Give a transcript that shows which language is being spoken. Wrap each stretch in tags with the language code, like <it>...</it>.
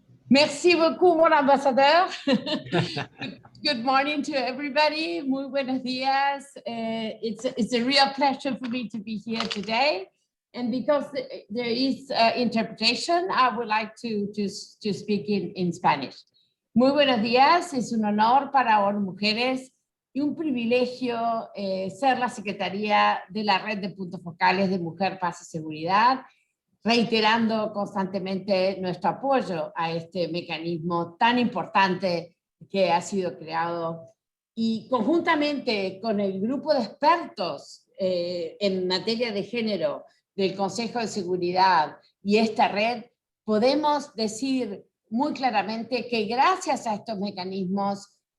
<fr>Merci beaucoup, mon ambassadeur.</fr> <en>Good morning to everybody.</en> <es>Muy buenos días.</es> <en>It's a real pleasure for me to be here today. And because there is interpretation, I would like to speak in Spanish.</en> <es>Muy buenos días. Es un honor para ONU Mujeres y un privilegio ser la secretaría de la Red de Puntos Focales de Mujer, Paz y Seguridad, reiterando constantemente nuestro apoyo a este mecanismo tan importante que ha sido creado, y conjuntamente con el grupo de expertos en materia de género del Consejo de Seguridad y esta red, podemos decir muy claramente que gracias a estos mecanismos</es>